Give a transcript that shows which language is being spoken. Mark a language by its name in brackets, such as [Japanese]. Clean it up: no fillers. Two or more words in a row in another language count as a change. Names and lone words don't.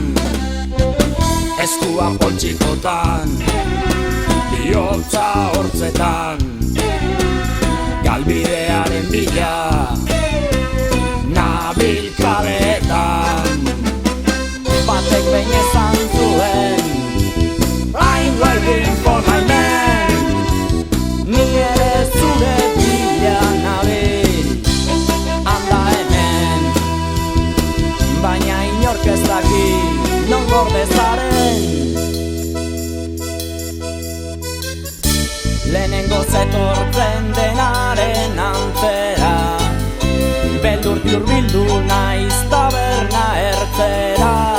[Basque] Eskua poltsikotan, bihotza hortzetan, galbidearen bila nabil kaleetan. Batek behin esan zuen [English] I'm waiting for my man. [Basque] ni ere zure bila nabil, anda hemen. Baina inork ez daki non gorde zaren. Lehenengo zetortzen denaren antzera, beldurti hurbildu naiz taberna ertzera.